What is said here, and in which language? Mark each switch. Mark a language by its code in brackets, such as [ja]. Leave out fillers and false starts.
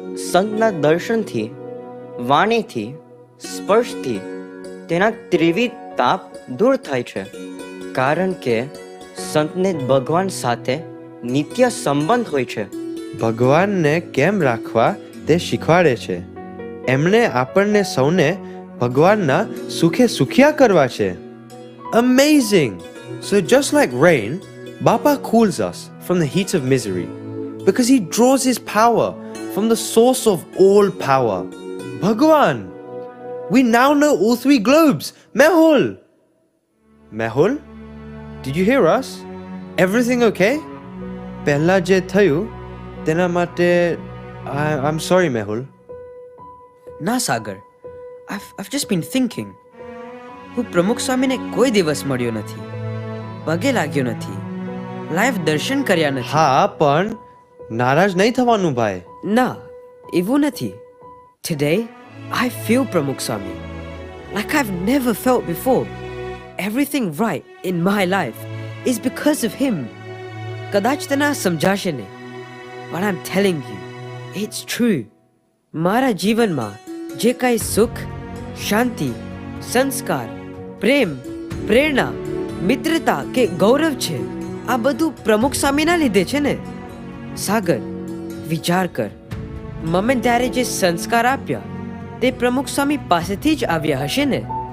[gu] સંતના દર્શનથી વાણીથી સ્પર્શથી તેના ત્રિવિધ તાપ દૂર થાય છે. કારણ કે સંતને ભગવાન સાથે નિત્ય સંબંધ હોય છે. ભગવાનને કેમ રાખવા તે શીખવાડે છે. એમણે આપણને સૌને ભગવાનના સુખે સુખિયા કરવા છે. [en] Amazing! So just like rain, Bapa cools us from the heat of misery because he draws his power from the source of all power, Bhagwan. We now know all three globes. Mehul! Mehul? Did you hear us? Everything okay? [gu] પહેલા જે થયું તેના માટે [en] I'm sorry, [gu] Mehul. [en] ના Sagar, I've just been thinking. [gu] હું પ્રમુખ સ્વામીને કોઈ દિવસ મળ્યો નથી, પગે લાગ્યો નથી, લાઈવ દર્શન કર્યા નથી. હા, પણ નારાજ નહીં થવાનું ભાઈ. ના, એવું નથી. [en] Today, I feel Pramukh Swami like I've never felt before. Everything right in my life is because of him. [gu] કદાચ તને આ સમજાશે નહીં, [en] but I'm telling you, it's true. [gu] મારા જીવનમાં જે કાંઈ સુખ, શાંતિ, સંસ્કાર, પ્રેમ, પ્રેરણા, મિત્રતા કે ગૌરવ છે, આ બધું પ્રમુખ સ્વામીના લીધે છે ને. સાગર, વિચાર કર, મમ્મી ત્યારે જે સંસ્કાર આપ્યા તે પ્રમુખ સ્વામી પાસેથી જ આવ્યા હશે ને.